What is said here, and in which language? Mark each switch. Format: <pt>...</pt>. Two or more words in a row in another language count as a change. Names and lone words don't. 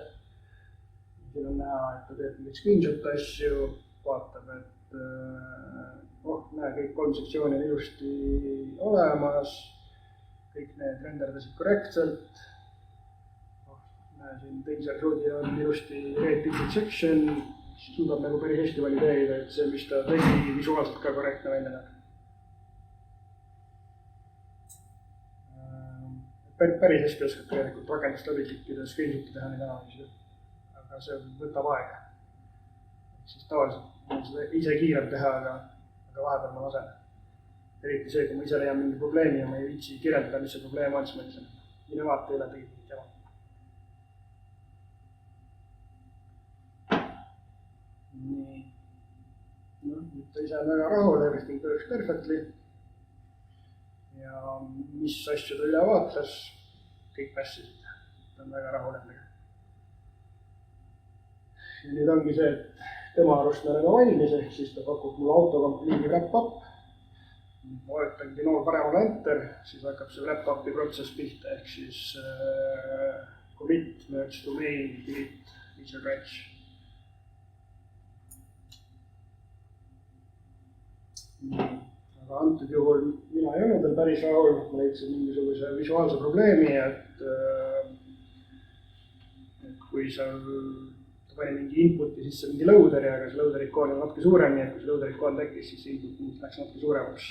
<et>Siin on näha, et ta teeb mingeid screenshot asju, vaatab, et näe, kõik 3 sektsiooni on ilusti olemas, kõik need renderdasid korrektselt. Näe, siin teisel shoot'i on ilusti</et> <en>read-different section,</en> <et>siis suudab nagu päris hästi valideerida, et see, mis ta tegi, visuaalselt ka korrektne välja näeb. Päris hästi oskab tegelikult rakendust läbi klikkida, screenshot'i teha neid analüüsida. Aga see võtab aega. Siis tavaliselt on seda ise kiirem teha, aga vahepeal ma lasen. Eriti see, kui ma ise leian mingi probleemi ja ma ei viitsi kirjeldada, mis see probleem on, siis ma ütlen, mine vaata üle tegid mingit jama. Nii. Nüüd ta ise on väga rahul,</et> <en>everything works perfectly.</en> <et>Ja mis asju ta üle vaatas, kõik mässisid. Ta on väga rahul endega. Ja nüüd ongi see, et tema arust me oleme valmis, ehk siis ta pakub mulle</et> <en>autocomplete wrap-up.</en> <et>Ma vajutangi nool paremale enter, siis hakkab see wrap-upi protsess pihta, ehk siis</et> <en>commit, merge to main, delete, feature branch.</en> <et>Aga antud juhul mina ei olnud veel päris rahul, ma leidsin mingisuguse visuaalse probleemi, et kui seal pani mingi inputi sisse mingi loaderi, aga see loaderi ikoon on natuke suurem, nii et kui see loaderi ikoon tekkis, siis input läks natuke suuremaks.</et>